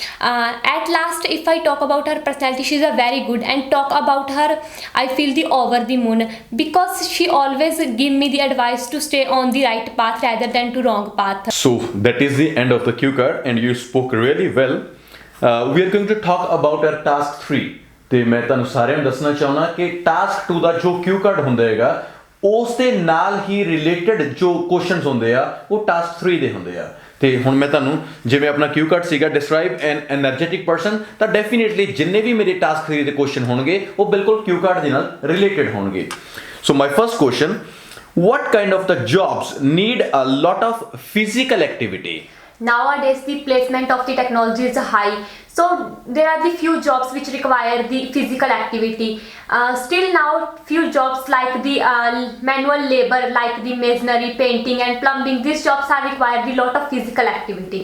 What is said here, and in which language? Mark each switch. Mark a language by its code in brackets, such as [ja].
[en] At last, if I talk about her personality, she is a very good, and talk about her, I feel the over the moon, because she always give me the advice to stay on the right path rather than to wrong path. So that is the end of the cue card, and you spoke really well. We are going to talk about our task 3. [pa] ਤੇ ਮੈਂ ਤੁਹਾਨੂੰ ਸਾਰਿਆਂ ਨੂੰ ਦੱਸਣਾ ਚਾਹੁੰਦਾ ਕਿ task 2 ਦਾ ਜੋ ਕਿਊ card ਹੁੰਦਾ ਹੈਗਾ ਉਸ ਦੇ ਨਾਲ ਹੀ ਰਿਲੇਟਡ ਜੋ ਕੁਐਸਚਨਸ ਹੁੰਦੇ ਆ ਉਹ ਟਾਸਕ 3 ਦੇ ਹੁੰਦੇ ਆ। ਤੇ ਹੁਣ ਮੈਂ ਤੁਹਾਨੂੰ ਜਿਵੇਂ ਆਪਣਾ ਕਿਊ ਕਾਰਡ ਸੀਗਾ [en] describe an energetic person, [pa] ਤਾਂ ਡੈਫੀਨੇਟਲੀ ਜਿੰਨੇ ਵੀ ਮੇਰੇ ਟਾਸਕ 3 ਦੇ ਕੁਐਸਚਨ ਹੋਣਗੇ ਉਹ ਬਿਲਕੁਲ ਕਿਊ ਕਾਰਡ ਦੇ ਨਾਲ ਰਿਲੇਟਡ ਹੋਣਗੇ। [en] So my first question, what kind of the jobs need a lot of physical activity? Nowadays the placement of the technology is high, so there are the few jobs which require the physical activity. Still now few jobs like the manual labor, like the masonry, painting and plumbing, these jobs are require the lot of physical activity.